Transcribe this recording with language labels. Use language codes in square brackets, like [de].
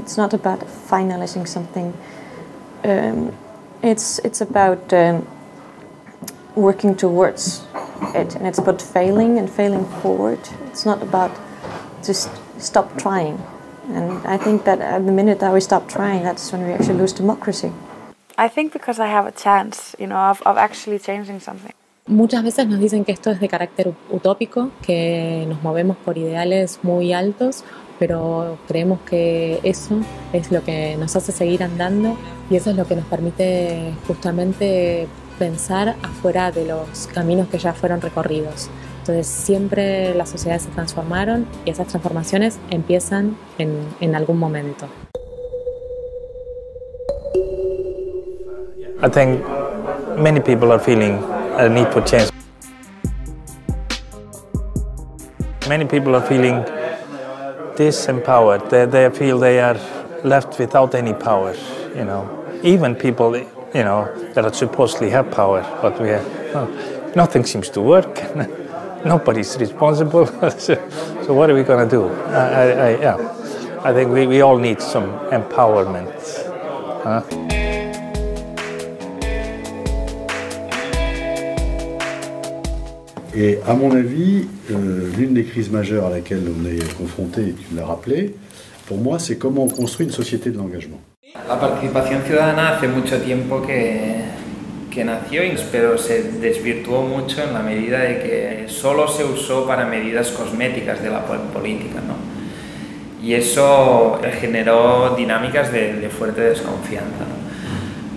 [en] It's not about finalizing something. It's about working towards it, and it's about failing and failing forward. It's not about just stop trying. And I think that at the minute that we stop trying, that's when we actually lose democracy. I think because I have a chance, of actually changing something. [es] Muchas veces nos dicen que esto es de carácter utópico, que nos movemos por ideales muy altos, pero creemos que eso es lo que nos hace seguir andando y eso es lo que nos permite justamente pensar afuera de los caminos que ya fueron recorridos. Entonces siempre las sociedades se transformaron y esas transformaciones empiezan en algún momento. [en] I think many people are feeling a need for change. Many people are feeling disempowered. They feel they are left without any power, Even people, that supposedly have power, but nothing seems to work. Nobody's responsible. So what are we going to do? I think we all need some empowerment. [fr] Et à mon avis, l'une des crises majeures à laquelle on est confronté, et tu l'as rappelé, pour moi, c'est comment on construit une société de l'engagement. [es] La participación ciudadana hace mucho tiempo que nació, pero se desvirtuó mucho en la medida de que solo se usó para medidas cosméticas de la política, ¿no? Y eso generó dinámicas de fuerte desconfianza, ¿no?